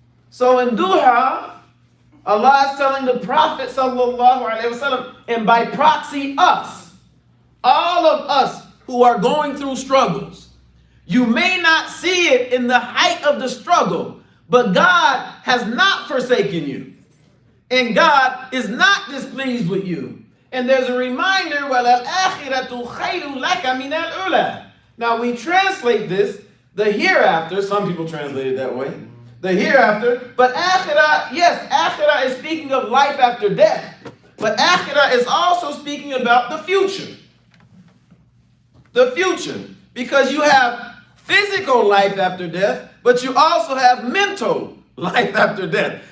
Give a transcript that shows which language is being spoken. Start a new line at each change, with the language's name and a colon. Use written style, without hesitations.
English: So in Duha, Allah is telling the Prophet sallallahu alaihi wasallam, and by proxy us, all of us who are going through struggles, you may not see it in the height of the struggle, but God has not forsaken you. And God is not displeased with you.
Arabic: And there's a reminder, وَلَلْآخِرَةُ خَيْرٌ لَكَ مِنَ الْأُولَى.
English: Now we translate this, the hereafter, some people translate it that way, the hereafter, but akhirah, yes, akhirah is speaking of life after death, but akhirah is also speaking about the future. The future, because you have physical life after death, but you also have mental life after death.